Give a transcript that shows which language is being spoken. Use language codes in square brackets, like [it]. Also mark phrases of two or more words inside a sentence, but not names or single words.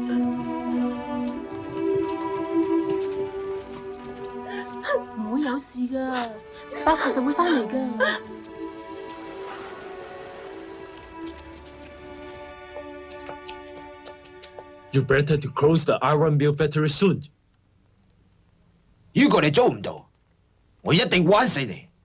[yue] 唔會有事噶，伯父實會翻嚟噶。 [en] You better to close the iron mill factory soon. [yue] 如果你做唔到，我一定玩死你。